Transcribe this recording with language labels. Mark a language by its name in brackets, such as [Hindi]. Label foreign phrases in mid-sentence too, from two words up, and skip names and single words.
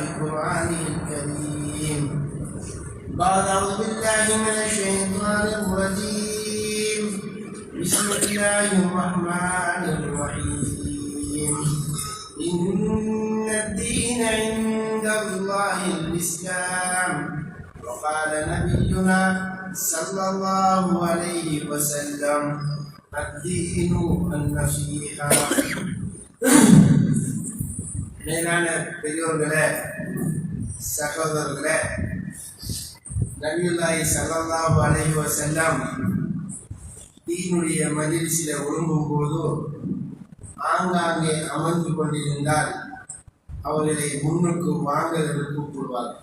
[Arabic] قرآنه الكريم بعد أعوذ بالله من الشيطان الرجيم بسم الله الرحمن الرحيم إن الدين عند الله الإسلام وقال نبينا صلى الله عليه وسلم الدين النصيحة. [Tamil] மேலான பெரியோர்களே, சகோதரர்களே, [Arabic] نبي الله صلى الله عليه وسلم [Tamil] தீனுடைய மஜ்லிஸில் ஒழுங்கும் போது ஆங்காங்கே அமர்ந்து கொண்டிருந்தால் அவர்களை முன்னுக்கு வாங்கல் கூப்பிடுவார்கள்.